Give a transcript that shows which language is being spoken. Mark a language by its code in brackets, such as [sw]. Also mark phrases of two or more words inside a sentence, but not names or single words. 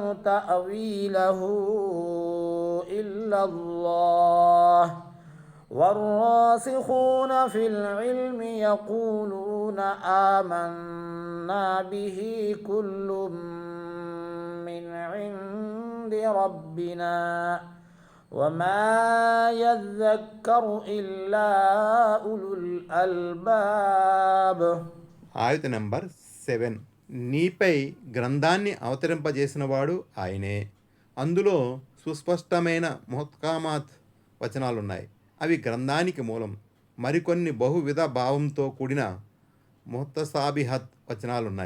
[ar] تأويله إلا الله والراسخون في العلم يقولون آمنا به كل من عند ربنا وما يذكر إلا أولو الألباب. [te] ఆయత నంబర్ 7. నీపై గ్రంథాన్ని అవతరింపజేసినవాడు ఆయనే. అందులో సుస్పష్టమైన ముహకామాత్ వచనాలున్నాయి. అవి గ్రంథానికి మూలం. మరికొన్ని బహువిధ భావంతో కూడిన ముతసాబిహత్ వచనాలున్నాయి.